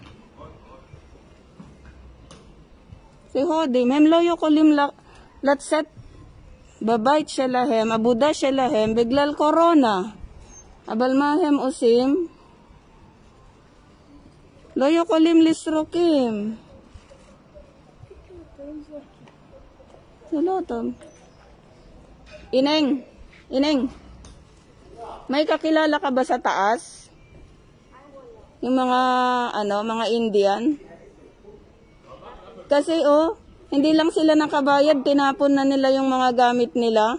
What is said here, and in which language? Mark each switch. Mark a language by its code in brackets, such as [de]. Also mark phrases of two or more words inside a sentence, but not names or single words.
[he] זה הודים, הם לא יכולים לצאת בבית שלהם, עבודה שלהם, בגלל קורונה. אבל מה הם עושים? לא יכולים לסרוקים. זה לא טוב. [tl] Ineng, may kakilala ka ba sa taas? Yung mga, mga Indian? Kasi, hindi lang sila nakabayad, tinapon na nila yung mga gamit nila.